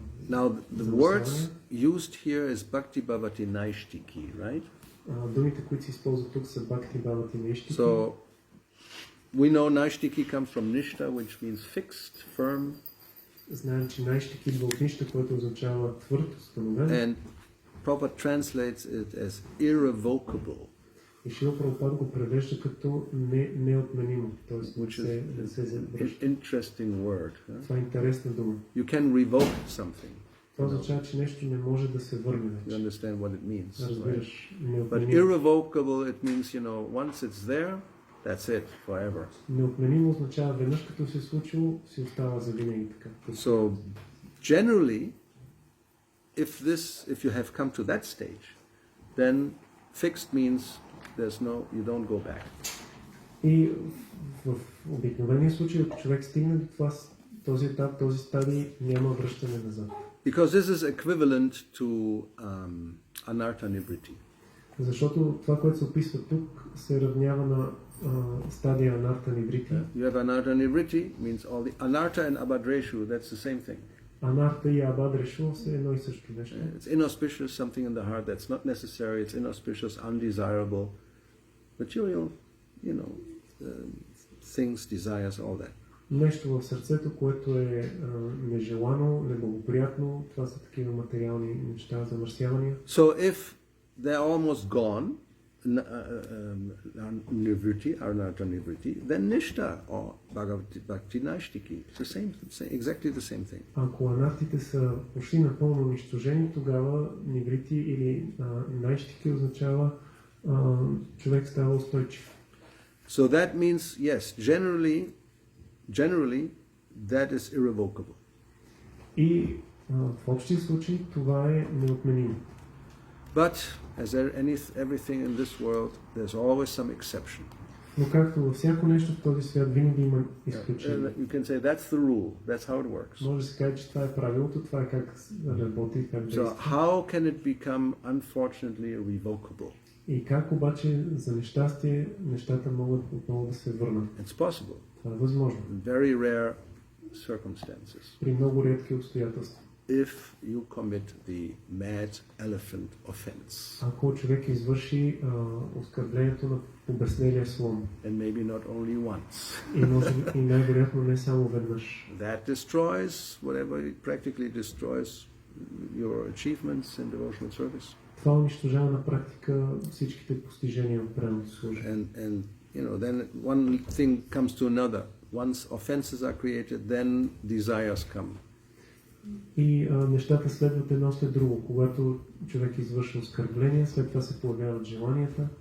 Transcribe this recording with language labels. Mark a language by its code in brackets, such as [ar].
[en] Now, the words used here is Bhakti Bhavati Naishtiki, right? [bg] Думите, които се използват тук, са Бхакти Бхавати Нештики. [en] So, we know Naishtiki comes from Nishta, which means fixed, firm. [bg] Знаем, че Наиштики идва от Нища, което означава твърд, установен. [en] And Prabhupada translates it as irrevocable. [bg] И Шрила Прабхупад го превежда като неотменимо, т.е. не се завръща. [en] An interesting word. [bg] Това е интересна дума. [en] You can revoke something. [bg] Това означава, че нещо не може да се върне [en] You [bg] вече. [en] understand what it means. [bg] Разбираш, [en] But [bg] неотменимо. [en] irrevocable, it means, once it's there, that's it, forever. [bg] Неотменимо означава веднъж като се е случило, си остава за винаги така. [en] So, generally, if you have come to that stage, then fixed means you don't go back. [bg] И в обикновения случай, ако човек стигне до това, този етап, този стадий, няма връщане назад. [en] Because this is equivalent to anartha nibriti. [bg] Защото това, което се описва тук, се равнява на стадия анарта ниврити. [en] You have anartha nibriti, means all the anartha and abadreshu, that's the same thing. [bg] Анарта и абадрешу са едно и също нещо. [en] It's inauspicious, something in the heart that's not necessary, it's inauspicious, undesirable, material, things, desires, all that. [bg] Нещо в сърцето, което е нежелано, неблагоприятно, това са такива материални неща, замърсявания. [en] So if they're almost gone, nivriti, anartha nivriti, then nishta or bhakti naishtiki, it's the same, exactly the same thing. [bg] Ако анартите са почти напълно унищожени, тогава ниврити или наищики означава човек става устойчив. [en] So that means, yes, generally that is irrevocable. [bg] И в общия случай това е неотменимо. [en] But as everything in this world, there's always some exception. [bg] Но както във всяко нещо в този свят винаги има изключение. [en] You can say that's the rule, that's how it works. [bg] Може да се каже, че това е правилото, това е как работи, как действа. [en] So how can it become unfortunately revocable? [bg] И как обаче за нещастие нещата могат отново да се върнат? [en] It's possible. [bg] Това е възможно. [en] In very rare circumstances. [bg] При много редки обстоятелства. [en] If you commit the mad elephant offense. [bg] Ако човек извърши оскърблението на побеснелия слон. [en] And maybe not only once. [bg] И най-вероятно не само веднъж. [en] That destroys whatever, it practically destroys your achievements in devotional service. [bg] Това унищожава на практика всичките постижения в преданното служение. [en] And then one thing comes to another. Once offenses are created, then desires come. [bg] И нещата следват едно след друго. Когато човек извършва оскърбление, след това се появяват желанията.